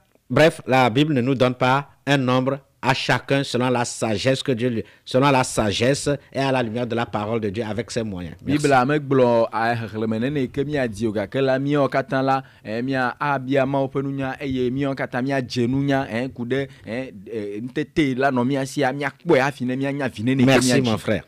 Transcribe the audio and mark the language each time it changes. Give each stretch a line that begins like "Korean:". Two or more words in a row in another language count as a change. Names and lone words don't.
French: Bref, la Bible ne nous donne pas un nombre à chacun selon la sagesse que Dieu lui, selon la sagesse et à la lumière de la parole de Dieu avec ses moyens. Merci.
Ewe: Bibla megblɔ xexlẽme nene ke miadzi o gake la míawo katã la mia abia Mawu ƒe nunya eye míawo katã miadze nunya ku ɖe ntete la nɔ mia sia miakpɔe hafi ne mianya vi nene ke
French: Merci
Ewe: miadzi.
French: mon frère.